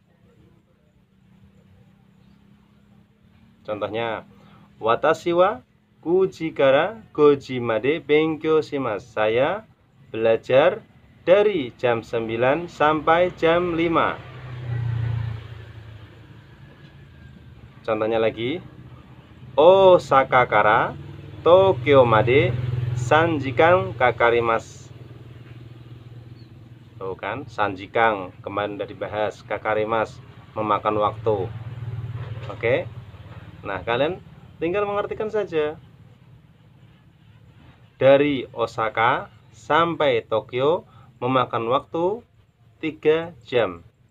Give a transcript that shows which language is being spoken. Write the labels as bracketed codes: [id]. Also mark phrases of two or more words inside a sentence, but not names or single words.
[id] Contohnya, [ja] 私は 9 時から 5 時まで勉強します. [id] Saya belajar dari jam 9 sampai jam 5. Contohnya lagi, [ja] 大阪から東京まで 3 時間かかります. [id] Tuh kan, 3 時間 kemarin udah dibahas, kakarimasu memakan waktu. Oke. Nah, kalian tinggal mengartikan saja. Dari Osaka sampai Tokyo memakan waktu 3 jam.